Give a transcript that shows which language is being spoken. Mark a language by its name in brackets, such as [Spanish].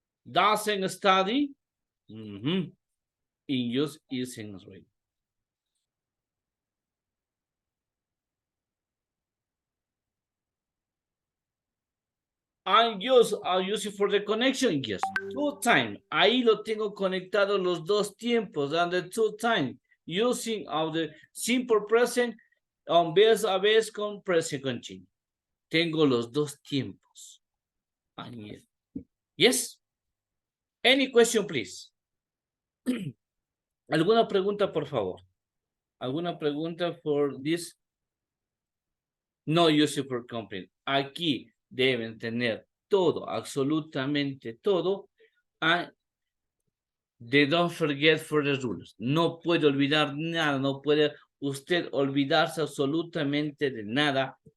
[English] Doesn't study? In use isn't reading. And use it for the connection, yes. Two time. [Spanish] Ahí lo tengo conectado los dos tiempos, [English] and the two time. Using of the simple present on [Spanish] vez a vez con [English] present continuo. [Spanish] Tengo los dos tiempos. [English] And yes. Any question, please? [Spanish] ¿Alguna pregunta, por favor? ¿Alguna pregunta for this? [English] No use for complete. [Spanish] Aquí deben tener todo, absolutamente todo. [English] And they don't forget for the rules. [Spanish] No puede olvidar nada, no puede usted olvidarse absolutamente de nada.